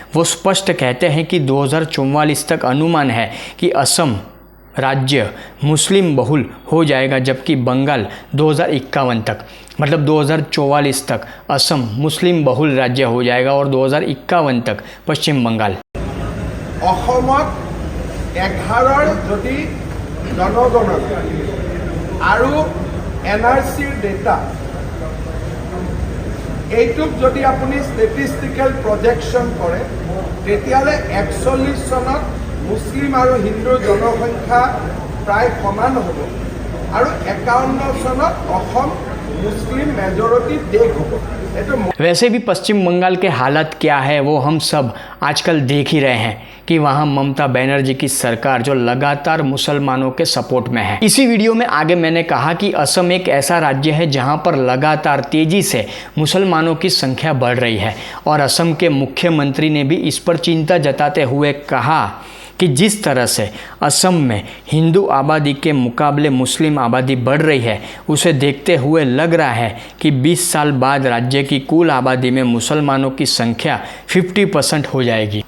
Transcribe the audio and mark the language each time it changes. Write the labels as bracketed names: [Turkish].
[Hindi] वो स्पष्ट कहते हैं कि 2044 तक अनुमान है कि असम राज्य मुस्लिम बहुल हो जाएगा, जबकि बंगाल 2051 तक, मतलब 2044 तक असम मुस्लिम बहुल राज्य हो जाएगा और 2051 तक पश्चिम बंगाल। [Assamese] অসমত 11ৰ যদি জনগণনা আৰু NRCৰ ডেটা এইটোক যদি আপুনি ষ্টেটিষ্টিকেল প্ৰজেকশ্যন কৰে তেতিয়াহ'লে 41 চনত মুছলিম আৰু হিন্দুৰ জনসংখ্যা প্ৰায় সমান হ'ব আৰু 51 চনত অসম মুছলিম মেজৰিটি দেশ হ'ব। [Hindi] वैसे भी पश्चिम बंगाल के हालात क्या है वो हम सब आजकल देख ही रहे हैं कि वहाँ ममता बनर्जी की सरकार जो लगातार मुसलमानों के सपोर्ट में है। इसी वीडियो में आगे मैंने कहा कि असम एक ऐसा राज्य है जहाँ पर लगातार तेजी से मुसलमानों की संख्या बढ़ रही है और असम के मुख्यमंत्री ने भी इस पर चिंता जताते हुए कहा कि जिस तरह से असम में हिंदू आबादी के मुकाबले मुस्लिम आबादी बढ़ रही है उसे देखते हुए लग रहा है कि 20 साल बाद राज्य की कुल आबादी में मुसलमानों की संख्या 50% हो जाएगी।